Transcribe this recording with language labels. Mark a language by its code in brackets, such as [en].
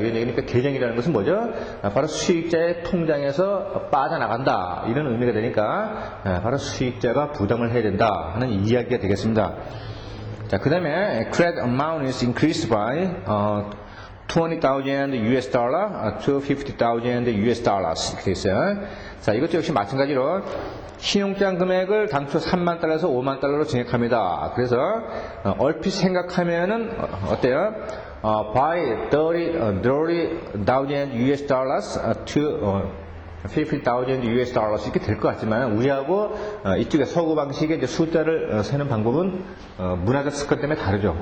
[ko] 이런 얘기니까 계정이라는 것은 뭐죠? 바로 수익자의 통장에서 빠져나간다. 이런 의미가 되니까 바로 수익자가 부담을 해야 된다 하는 이야기가 되겠습니다. 자, 그 다음에 [en] credit amount is increased by $20,000 US dollar to $50,000 US dollars [ko] 이렇게 있어요. 자, 이것도 역시 마찬가지로 신용장 금액을 당초 3만 달러에서 5만 달러로 증액합니다. 그래서 얼핏 생각하면은 어때요? [en] by $30,000 US dollars to $50,000 US dollars [ko] 이렇게 될 것 같지만 우리하고 이쪽에 서구 방식의 이제 숫자를 세는 방법은 문화적 습관 때문에 다르죠.